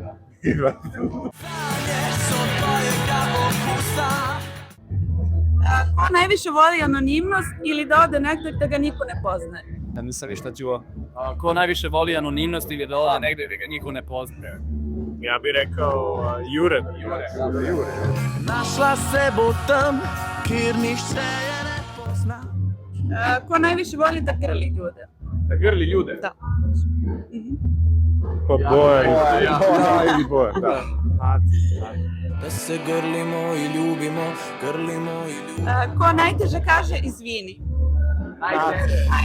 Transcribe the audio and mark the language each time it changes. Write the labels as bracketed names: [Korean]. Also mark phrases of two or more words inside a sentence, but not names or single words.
[Serbian] Ko najviše voli anonimnost ili da ode negde da ga niko ne poznaje? Ja nisam ništa čuo. Ko najviše voli anonimnost ili da ode negde da ga niko ne poznaje? Ja bih rekao Jure. [Slovenian] Našla se bo tam, kjer nihče je ne pozna. [Serbian] Ko najviše voli da grli ljude? Da grli ljude? Da. Pa Bojan. Ili Bojan, da. Da se grlimo i ljubimo, grlimo i ljubimo. Ko najteže kaže izvini? Najteže.